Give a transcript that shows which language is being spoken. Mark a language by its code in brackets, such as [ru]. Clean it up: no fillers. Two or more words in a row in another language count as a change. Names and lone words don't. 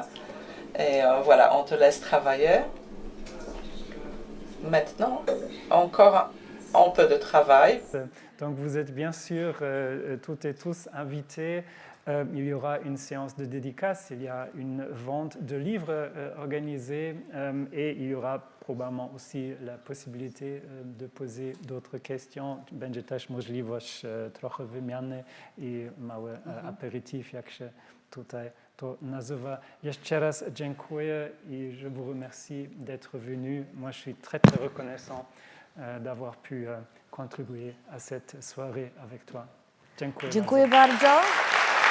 [fr] Et voilà, on te laisse travailler. Maintenant, encore un peu de travail. Donc vous êtes bien sûr toutes et tous invités Il y aura une séance de dédicace, il y a une vente de livres organisée et il y aura probablement aussi la possibilité de poser d'autres questions. [pl] Będzie też możliwość trochę wymiany i mały aperitif, jak się tutaj to nazywa. Jeszcze raz dziękuję i [fr] je vous remercie d'être venu. Moi, je suis très, très reconnaissant d'avoir pu contribuer à cette soirée avec toi. [pl] Dziękuję Dziękuję bardzo.